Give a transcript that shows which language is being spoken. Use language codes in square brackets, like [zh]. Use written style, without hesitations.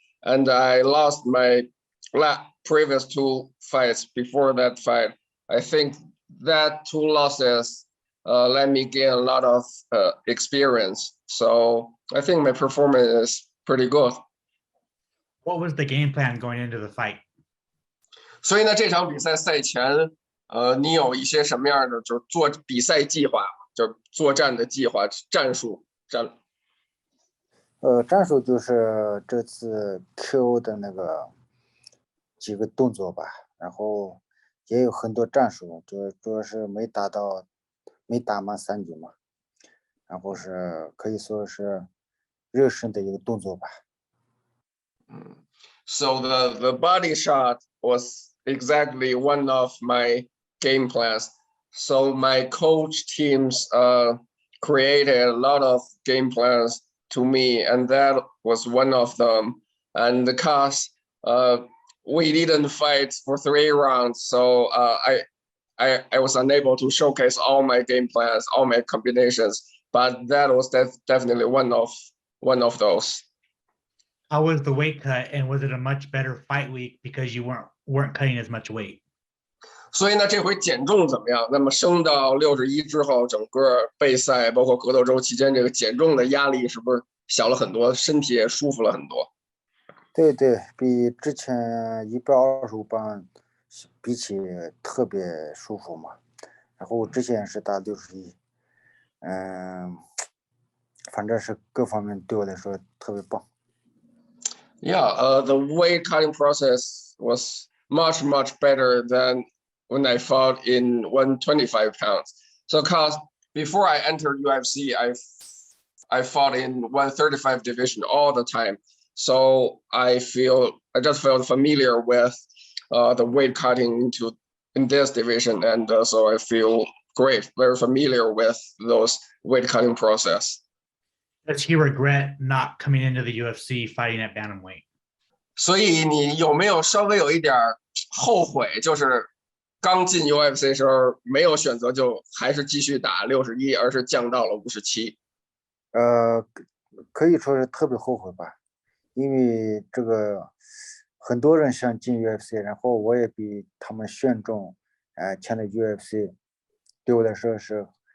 [en] And I lost my previous 2 fights before that fight. I think that 2 losses let me gain a lot of experience. So I think my performance is pretty good. What was the game plan going into the fight? [zh] 所以呢，这场比赛赛前，你有一些什么样的就是做比赛计划，就是作战的计划、战术？战术就是这次 KO 的那个几个动作吧，然后也有很多战术，主要是没打满3局嘛，然后是可以说是热身的一个动作吧。 [en] So the body shot was exactly one of my game plans. So my coach teams created a lot of game plans to me, and that was one of them. And because we didn't fight for 3 rounds, so I was unable to showcase all my game plans, all my combinations. But that was definitely one of those. How was the weight cut, and was it a much better fight week because you weren't cutting as much weight? [zh] 所以呢，这回减重怎么样？那么升到61之后，整个备赛包括格斗周期间，这个减重的压力是不是小了很多，身体也舒服了很多？对，比之前125磅比起特别舒服嘛。然后之前是打61，反正是各方面对我来说特别棒。 [en] Yeah, the weight cutting process was much better than when I fought in 125 pounds. So, cause before I entered UFC, I fought in 135 division all the time. So I just felt familiar with the weight cutting in this division, and so I feel great, very familiar with those weight cutting process. Does he regret not coming into the UFC fighting at Bantamweight? [zh] 所以你有没有稍微有一点后悔，就是刚进 UFC 时候没有选择就还是继续打61，而是降到了57？可以说是特别后悔吧，因为这个很多人想进 UFC， 然后我也比他们选中，签的 UFC， 对我来说是